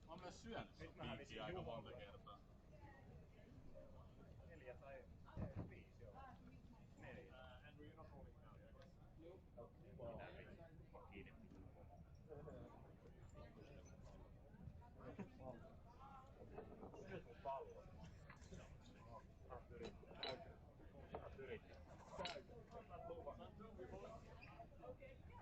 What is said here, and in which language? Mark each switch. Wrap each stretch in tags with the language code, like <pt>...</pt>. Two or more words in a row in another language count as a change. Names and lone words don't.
<fi>olen syönyt sun piikkiä aika monta kertaa. 4 tai 5, joo. 4.</fi> <en>Andrew, you're not rolling now, I guess. Nope.</en> <fi>Pitää pitää kiinni. Syöt mun pallo. Saat yrittää. Saat yrittää. Saat luvan. Okei.</fi>